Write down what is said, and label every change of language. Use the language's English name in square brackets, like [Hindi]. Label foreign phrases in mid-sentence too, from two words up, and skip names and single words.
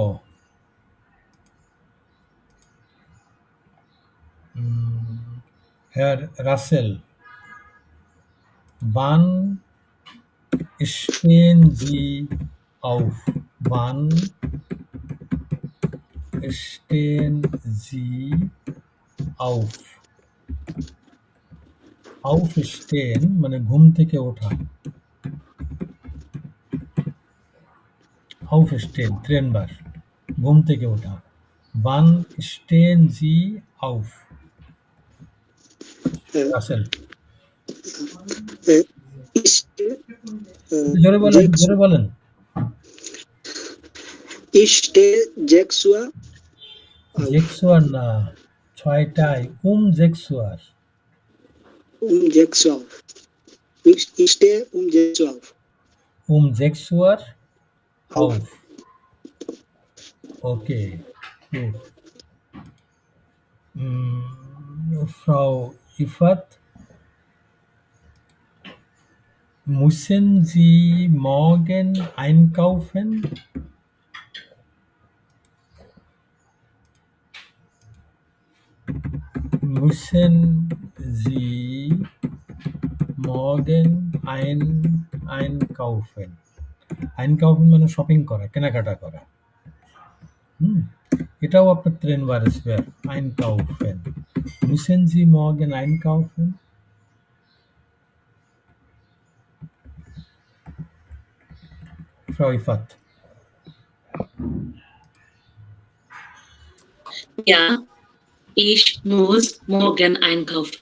[German] Herr Russell, wann stehen Sie auf? Wann stehen Sie auf? [Bangla] Aufstehen মানে ঘুম থেকে ওঠা। Aufstehen, ট্রেনবার, ঘুম থেকে ওঠা। [German] Wann stehen Sie auf? Russell. [Bangla] জোরে বলেন, জোরে বলেন। [German] Ich stehe 6 Uhr. [Bangla] 6 Uhr না, 6টায়, 6 Uhr. [German] 6 Uhr auf. Ich stehe 6 Uhr auf. 6 Uhr auf. Okay, gut. Frau Ifat, müssen Sie morgen einkaufen? Müssen Sie morgen einkaufen? [Bangla] Einkaufen মানে শপিং করা, কেনাকাটা করা। এটাও আপনার ট্রেনবারের স্পেয়ার, [German] einkaufen. Müssen Sie morgen einkaufen? Frau Ifat. Ja, ich muss morgen einkaufen.